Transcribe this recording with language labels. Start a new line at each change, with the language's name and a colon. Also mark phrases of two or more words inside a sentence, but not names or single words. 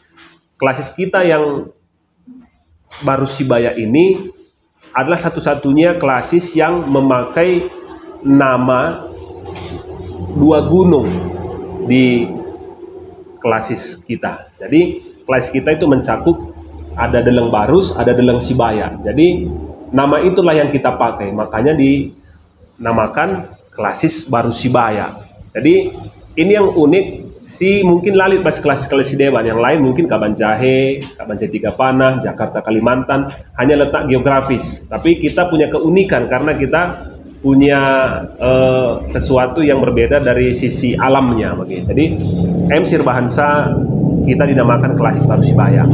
Indonesian: Klasis kita yang Baru Sibaya ini adalah satu-satunya klasis yang memakai nama dua gunung di klasis kita. Jadi klasis kita itu mencakup ada Deleng Barus, ada Deleng Sibaya. Jadi nama itulah yang kita pakai, makanya dinamakan Klasis Baru Sibaya. Jadi ini yang unik. Mungkin lalit pas klasis-klasis dewan yang lain, mungkin Kaban Jahe, Kaban Tiga Panah, Jakarta, Kalimantan, hanya letak geografis. Tapi kita punya keunikan karena kita punya sesuatu yang berbeda dari sisi alamnya. Begitu. Jadi Sirbahansa kita dinamakan Klasis Baru Sibaya.